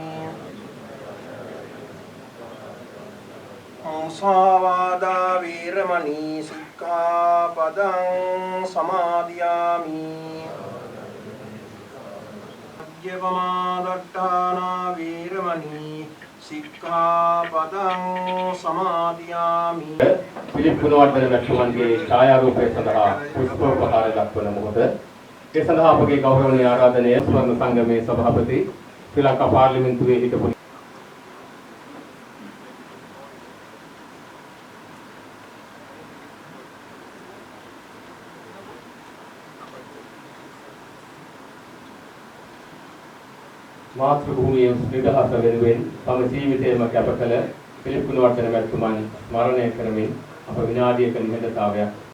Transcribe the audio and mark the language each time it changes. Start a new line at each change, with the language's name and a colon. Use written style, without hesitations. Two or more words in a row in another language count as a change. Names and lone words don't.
Pali: මුසාවාදා වීරමණී සික්ඛාපදං සමාදියාමි. අජ්ජපමාදට්ඨානා වීරමණී සික්ඛාපදං සමාදියාමි.
Sinhala: පිළිප් ගුණවර්ධන මැතිතුමන්ගේ ඡායාරූපය සඳහා පුෂ්පෝපහාර දක්වන මොහොත. ඒ සඳහා අපගේ ගෞරවනීය ආරාධනය ස්වර්ණ සංගමේ සභාපති ශ්‍රී ලංකා පාර්ලිමේන්තුවේ හිටපු මාතෘ භූමියේ නිදහස වෙනුවෙන් තම ජීවිතයම කැප කළ පිළිප් ගුණවර්ධන මැතිතුමන් ස්මරණය කරමින් අප විනාඩියක නිහඬතාවයක්